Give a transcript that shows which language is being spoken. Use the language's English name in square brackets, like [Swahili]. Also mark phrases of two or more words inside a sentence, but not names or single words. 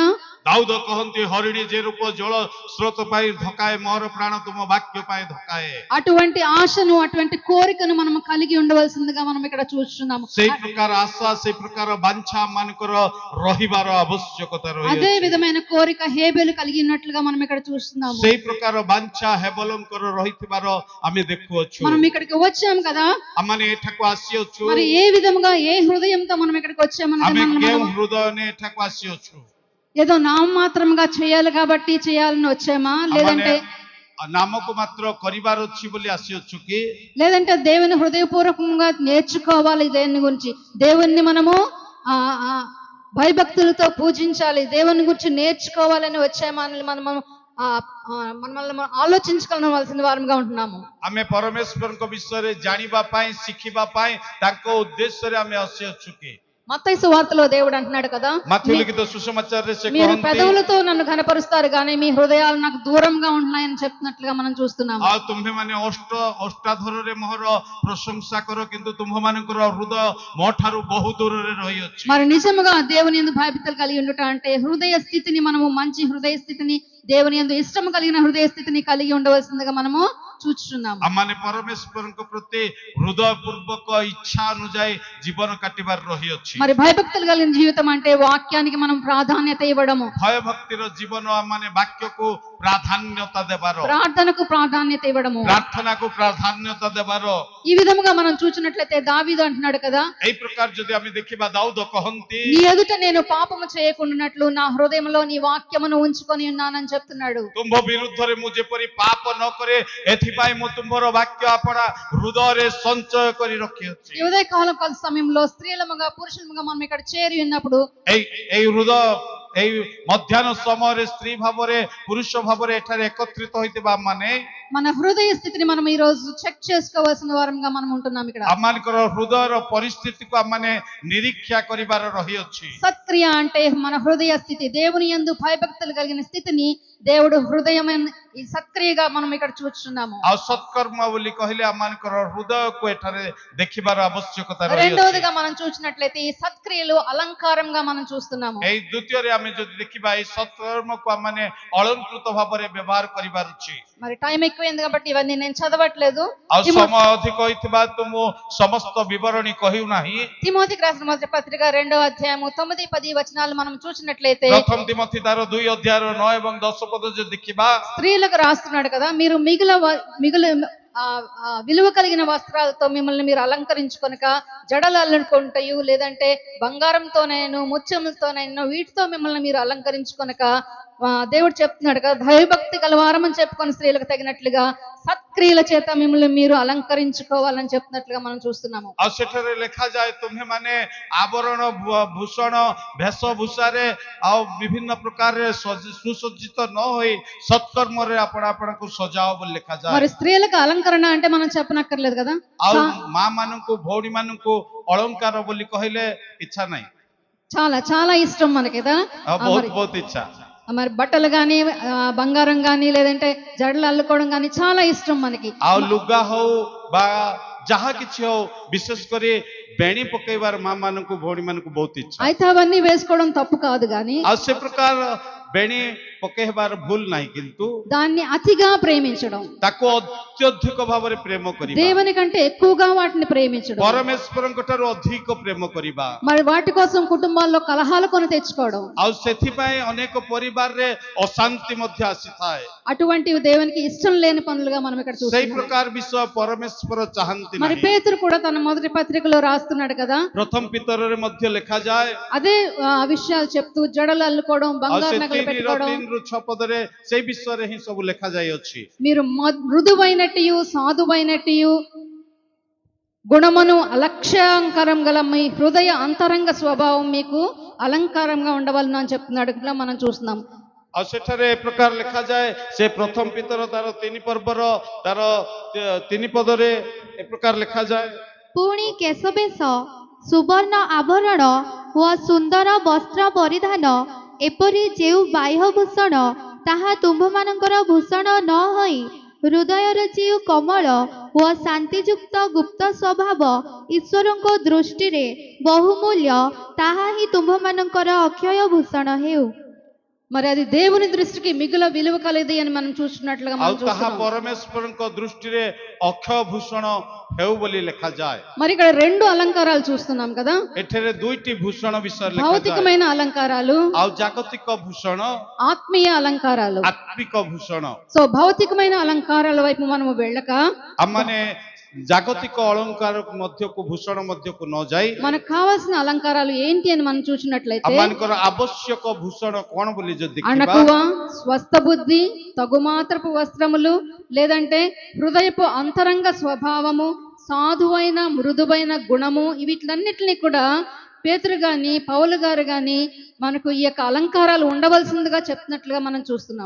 [Odia] ଦାଉଦ କହନ୍ତି ହରିଣୀ ଯେ ରୂପ ଜଳ ସ୍ରୋତ ପାଇଁ ଧକାଏ ମୋର ପ୍ରାଣ ତୁମ ବାକ୍ୟ ପାଇଁ ଧକାଏ। [Telugu] అటువంటి ఆశను అటువంటి కోరికను మనం కలిగి ఉండవలసిందిగా మనం ఇక్కడ చూస్తున్నాము. [Odia] ସେଇ ପ୍ରକାର ଆଶା ସେଇ ପ୍ରକାର ବାଞ୍ଛା ଆମମାନଙ୍କର ରହିବାର ଆବଶ୍ୟକତା [Telugu] అదే [Odia] ରହିଛି। [Telugu] విధమైన కోరిక హేబెలు కలిగి ఉన్నట్లుగా మనం ఇక్కడ చూస్తున్నాము. [Odia] ସେଇ ପ୍ରକାର ବାଞ୍ଛା ହେବଲଙ୍କର ରହିଥିବାର ଆମେ ଦେଖୁଅଛୁ। [Telugu] మనం ఇక్కడికి వచ్చాం కదా, [Odia] ଆମମାନେ ଏଠାକୁ ଆସିଅଛୁ। [Telugu] మరి ఏ విధముగా ఏ హృదయంతో మనం ఇక్కడికి వచ్చామన్నది [Odia] ଆମେ [Telugu] మనం [Odia] କେଉଁ ହୃଦୟ ଏଠାକୁ ଆସିଅଛୁ? [Telugu] ఏదో నామమాత్రంగా చేయాలి కాబట్టి చేయాలని వచ్చామా, లేదంటే [Odia] ନାମକୁ ମାତ୍ର କରିବାର ଅଛି ବୋଲି ଆସିଅଛୁ କି? [Telugu] లేదంటే దేవుని హృదయపూర్వకంగా నేర్చుకోవాలి, దేని గురించి దేవుణ్ణి మనము ఆ ఆ భయభక్తులతో పూజించాలి, దేవుని గురించి నేర్చుకోవాలని వచ్చామా అని మనము మనల్ని మనం ఆలోచించుకోవాల్సిన వారంగా ఉంటున్నాము. [Odia] ଆମେ ପରମେଶ୍ୱରଙ୍କ ବିଷୟରେ ଜାଣିବା ପାଇଁ ଶିଖିବା ପାଇଁ ତାଙ୍କ ଉଦ୍ଦେଶ୍ୟରେ ଆମେ ଆସିଅଛୁ କି? [Telugu] మత్తయి సువార్తలో దేవుడు అంటున్నాడు కదా, [Odia] ମାଥ୍ୟୁ ଲିଖିତ ସୁସମାଚାରରେ ସେ [Telugu] మీరు [Odia] କହନ୍ତି [Telugu] పెదవులతో నన్ను ఘనపరుస్తారు కానీ మీ హృదయాలు నాకు దూరంగా ఉంటున్నాయని చెప్తున్నట్లుగా మనం చూస్తున్నాము. [Odia] ଆଉ ତୁମ୍ଭେମାନେ ଅଷ୍ଟାଧରରେ ମୋହର ପ୍ରଶଂସା କର କିନ୍ତୁ ତୁମ୍ଭମାନଙ୍କର ହୃଦୟ ମୋ ଠାରୁ ବହୁ ଦୂରରେ ରହିଅଛି। [Telugu] మరి నిజముగా దేవుని యందు భయభక్తులు కలిగి ఉండుట అంటే హృదయ స్థితిని మనము మంచి హృదయ స్థితిని దేవుని యందు ఇష్టం కలిగిన హృదయ స్థితిని కలిగి ఉండవలసిందిగా మనము చూస్తున్నాము. [Odia] ଆମମାନେ ପରମେଶ୍ୱରଙ୍କ ପ୍ରତି ହୃଦୟ ପୂର୍ବକ ଇଚ୍ଛା ଅନୁଯାୟୀ ଜୀବନ କାଟିବାର ରହିଅଛି। [Telugu] మరి భయభక్తులు కలిగిన జీవితం అంటే వాక్యానికి మనం ప్రాధాన్యత ఇవ్వడము, [Odia] ଭୟଭକ୍ତିର ଜୀବନ ଆମମାନେ ବାକ୍ୟକୁ ପ୍ରାଧାନ୍ୟତା ଦେବାର, [Telugu] ప్రార్థనకు ప్రాధాన్యత ఇవ్వడము, [Odia] ପ୍ରାର୍ଥନାକୁ ପ୍ରାଧାନ୍ୟତା ଦେବାର। [Telugu] ఈ విధముగా మనం చూసినట్లయితే దావీదు అంటున్నాడు కదా, [Odia] ଏଇ ପ୍ରକାର ଯଦି ଆମେ ଦେଖିବା ଦାଉଦ କହନ୍ତି [Telugu] నీ ఎదుట నేను పాపము చేయకుండానట్లు నా హృదయంలో నీ వాక్యమును ఉంచుకొని ఉన్నానని చెప్తున్నాడు. [Odia] ତୁମ୍ଭ ବିରୁଦ୍ଧରେ ମୁଁ ଯେପରି ପାପ ନ କରେ ଏଥିପାଇଁ ମୁଁ ତୁମ୍ଭର ବାକ୍ୟ ଆପଣା ହୃଦୟରେ ସଞ୍ଚୟ କରି ରଖିଅଛି। [Telugu] ఈ ఉదయకాలం సమయంలో స్త్రీలముగా పురుషులముగా మనం ఇక్కడ చేరి ఉన్నప్పుడు [Odia] ଏଇ ହୃଦୟ ଏଇ ମଧ୍ୟାହ୍ନ ସମୟରେ ସ୍ତ୍ରୀ ଭାବରେ ପୁରୁଷ ଭାବରେ ଏଠାରେ ଏକତ୍ରିତ ହୋଇଥିବା ମାନେ [Telugu] మన హృదయ స్థితిని మనం ఈ రోజు చెక్ చేసుకోవాల్సిన వారంగా మనం ఉంటున్నాం. ఇక్కడ [Odia] ଆମମାନଙ୍କର హృదୟର ପରିସ୍ଥିତିକୁ ଆମମାନେ ନିରୀକ୍ଷା କରିବାର ରହିଅଛି। [Telugu] సత్క్రియ అంటే మన హృదయ స్థితి, దేవుని యందు భయభక్తులు కలిగిన స్థితిని దేవుడు హృదయం ఈ సత్క్రియగా మనం ఇక్కడ చూస్తున్నాము. [Odia] ଆଉ ସତ୍କର୍ମ ବୋଲି କହିଲେ ଆମମାନଙ୍କର ହୃଦୟକୁ ଏଠାରେ ଦେଖିବାର ଆବଶ୍ୟକତା ରହିଅଛି। [Telugu] రెండవదిగా మనం చూసినట్లయితే ఈ సత్క్రియలు అలంకారంగా మనం చూస్తున్నాము. [Odia] ଏଇ ଦ୍ୱିତୀୟରେ ଆମେ ଯଦି ଦେଖିବା ଏଇ ସତ୍କର୍ମକୁ ଆମମାନେ ଅଳଙ୍କୃତ ଭାବରେ ବ୍ୟବହାର କରିବାର ଅଛି। [Telugu] మరి టైం ఎక్కువైంది కాబట్టి ఇవన్నీ నేను చదవట్లేదు. [Odia] ଆଉ ସମୟ ଅଧିକ ହୋଇଥିବା ତ ମୁଁ ସମସ୍ତ ବିବରଣୀ କହିଉ ନାହିଁ। [Telugu] తిమోతికి రాసిన మొదటి పత్రిక 2వ అధ్యాయము 9-10 వచనాలు మనం చూసినట్లయితే [Odia] ପ୍ରଥମ ତିମୋଥୀ ତାର 2 ଅଧ୍ୟାୟର 9 ଏବଂ 10 ପଦ ଯଦି ଦେଖିବା, [Telugu] స్త్రీలకు రాస్తున్నాడు కదా, మీరు మిగులు విలువ కలిగిన వస్త్రాలతో మిమ్మల్ని మీరు అలంకరించుకొనక జడలు అల్లుకుంటయు లేదంటే బంగారంతోనైనా ముత్యములతోనైనా వీటితో మిమ్మల్ని మీరు అలంకరించుకొనక దేవుడు చెప్తున్నాడు కదా, భయభక్తి గలవారమని చెప్పుకొని స్త్రీలకు తగినట్లుగా సత్క్రియల చేత మిమ్మల్ని మీరు అలంకరించుకోవాలని చెప్తున్నట్లుగా మనం చూస్తున్నాము. [Odia] ଆଉ ସେଠାରେ ଲେଖାଯାଏ ତୁମ୍ଭେମାନେ ଆବରଣ ଭୂଷଣ ବେଶଭୂଷାରେ ଆଉ ବିଭିନ୍ନ ପ୍ରକାରରେ ସୁସଜ୍ଜିତ ନ ହୋଇ ସତ୍କର୍ମରେ ଆପଣଙ୍କୁ ସଜାଅ ବୋଲି ଲେଖାଯାଏ। [Telugu] మరి స్త్రీలకు అలంకరణ అంటే మనం చెప్పనక్కర్లేదు కదా, [Odia] ଆଉ ମା ମାନଙ୍କୁ ଭଉଣୀ ମାନଙ୍କୁ ଅଳଙ୍କାର ବୋଲି କହିଲେ ଇଚ୍ଛା ନାହିଁ, [Telugu] చాలా చాలా ఇష్టం మనకి కదా. [Odia] ବହୁତ ଇଚ୍ଛା। [Telugu] మరి బట్టలు కానీ బంగారం కానీ లేదంటే జడలు అల్లుకోవడం కానీ చాలా ఇష్టం మనకి. [Odia] ଆଉ ଲୁଗା ହଉ ବା ଯାହା କିଛି ହଉ ବିଶେଷ କରି ବେଣୀ ପକେଇବାର ମା ମାନଙ୍କୁ ଭଉଣୀ ମାନଙ୍କୁ ବହୁତ ଇଚ୍ଛା। [Telugu] అయితే అవన్నీ వేసుకోవడం తప్పు కాదు కానీ [Odia] ଆଉ ସେ ପ୍ରକାର ବେଣୀ ପକେଇବାର ଭୁଲ ନାହିଁ, କିନ୍ତୁ [Telugu] దాన్ని అతిగా ప్రేమించడం, [Odia] ତାକୁ ଅତ୍ୟଧିକ ଭାବରେ ପ୍ରେମ କରିବା, [Telugu] దేవుని కంటే ఎక్కువగా వాటిని ప్రేమించడం, [Odia] ପରମେଶ୍ୱରଙ୍କ ଠାରୁ ଅଧିକ ପ୍ରେମ କରିବା। [Telugu] మరి వాటి కోసం కుటుంబాల్లో కలహాలు కొని తెచ్చుకోవడం, [Odia] ଆଉ ସେଥିପାଇଁ ଅନେକ ପରିବାରରେ ଅଶାନ୍ତି ମଧ୍ୟ ଆସିଥାଏ। [Telugu] అటువంటివి దేవునికి ఇష్టం లేని పనులుగా మనం ఇక్కడ [Odia] ସେଇ [Telugu] చూస్తున్నాం. [Odia] ପ୍ରକାର ବିଷୟ ପରମେଶ୍ୱର ଚାହାନ୍ତି [Telugu] మరి [Odia] ନାହିଁ। [Telugu] పేతురు కూడా తన మొదటి పత్రికలో రాస్తున్నాడు కదా, [Odia] ପ୍ରଥମ ପିତରରେ ମଧ୍ୟ ଲେଖାଯାଏ। [Telugu] అదే విషయాలు చెప్తూ జడలు అల్లుకోవడం, [Odia] ଆଉ [Telugu] బంగారు [Odia] ସେ [Telugu] నగలు [Odia] 3 [Telugu] పెట్టుకోవడం, [Odia] ରୁ 6 ପଦରେ ସେଇ ବିଷୟରେ ହିଁ ସବୁ ଲେଖାଯାଇଅଛି। [Telugu] మీరు మృదువైనట్టు సాధువైనట్టు గుణమును అలక్ష్యాంకరం గల మీ హృదయ అంతరంగ స్వభావం మీకు అలంకారంగా ఉండవలను అని చెప్తున్నాడు, ఇట్లా మనం చూస్తున్నాం। [Odia] ଆଉ ସେଠାରେ ଏ ପ୍ରକାର ଲେଖାଯାଏ, ସେ ପ୍ରଥମ ପିତର ତାର 3 ପର୍ବର ତାର 3 ପଦରେ ଏ ପ୍ରକାର ଲେଖାଯାଏ। ପୁଣି କେଶବେଶ, ସୁବର୍ଣ୍ଣ ଆଭରଣ ଓ ସୁନ୍ଦର ବସ୍ତ୍ର ପରିଧାନ, ଏପରି ଯେଉଁ ବାହ୍ୟଭୂଷଣ ତାହା ତୁମ୍ଭମାନଙ୍କର ଭୂଷଣ ନ ହୋଇ ହୃଦୟର ଯେଉଁ କମଳ ଓ ଶାନ୍ତିଯୁକ୍ତ ଗୁପ୍ତ ସ୍ୱଭାବ ଈଶ୍ୱରଙ୍କ ଦୃଷ୍ଟିରେ ବହୁମୂଲ୍ୟ, ତାହା ହିଁ ତୁମ୍ଭମାନଙ୍କର ଅକ୍ଷୟ ଭୂଷଣ ହେଉ। [Telugu] మరి అది దేవుని దృష్టికి మిగుల విలువ కలది అని మనం చూస్తున్నట్లుగా [Odia] ଆଉ [Telugu] మనం [Odia] ତାହା [Telugu] చూస్తున్నాం। [Odia] ପରମେଶ୍ୱରଙ୍କ ଦୃଷ୍ଟିରେ ଅକ୍ଷୟ ଭୂଷଣ ହେଉ ବୋଲି ଲେଖାଯାଏ। [Telugu] మరి ఇక్కడ రెండు అలంకారాలు చూస్తున్నాం కదా, [Odia] ଏଠାରେ 2ଟି ଭୂଷଣ ବିଷୟରେ ଲେଖାଯାଏ। [Telugu] భౌతికమైన అలంకారాలు, [Odia] ଆଉ ଜାଗତିକ ଭୂଷଣ, [Telugu] ఆత్మీయ అలంకారాలు। [Odia] ଆତ୍ମିକ ଭୂଷଣ। [Telugu] సో భౌతికమైన అలంకారాల వైపు మనము వెళ్ళక [Odia] ଆମମାନେ ଜାଗତିକ ଅଳଙ୍କାର ମଧ୍ୟକୁ ଭୂଷଣ ମଧ୍ୟକୁ ନ ଯାଇ [Telugu] మనకు కావాల్సిన అలంకారాలు ఏంటి అని మనం చూసినట్లయితే, [Odia] ଆମମାନଙ୍କର ଆବଶ୍ୟକ ଭୂଷଣ କଣ ବୋଲି ଯଦି ଦେଖିବା, [Telugu] అణకువ, స్వస్థ బుద్ధి, తగుమాత్రపు వస్త్రములు, లేదంటే హృదయపు అంతరంగ స్వభావము, సాధువైన మృదువైన గుణము, వీటిలన్నిటినీ కూడా పేతురు గాని పౌలు గారు గాని మనకు ఈ యొక్క అలంకారాలు ఉండవలసిందిగా చెప్తున్నట్లుగా మనం చూస్తున్నాము।